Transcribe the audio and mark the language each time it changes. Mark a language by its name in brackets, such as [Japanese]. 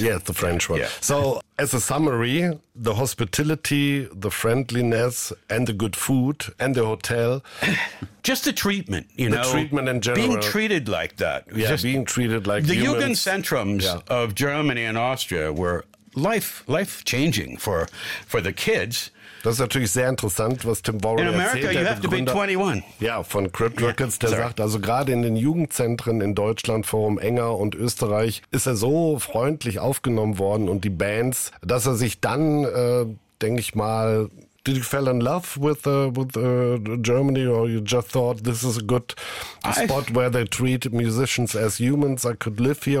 [English] Yeah, the French one. Yeah. So as a summary, the hospitality, the friendliness, and the good food, and the hotel. Just the treatment, The treatment in general. Being treated like that. Yeah, just being treated like the humans. The Jugendzentrums of Germany and Austria were life-changing for the kids. [German] Das ist natürlich sehr interessant, was Tim Warren erzählt. [English] In America, you have to be 21. [German] Ja, von Crypt Records, sagt, also gerade in den Jugendzentren in Deutschland, Forum Enger und Österreich, ist er so freundlich aufgenommen worden und die Bands, dass er sich dann, denke ich mal, [English] did you fell in love with Germany or you just thought this is a good spot where they treat musicians as humans, I could live here?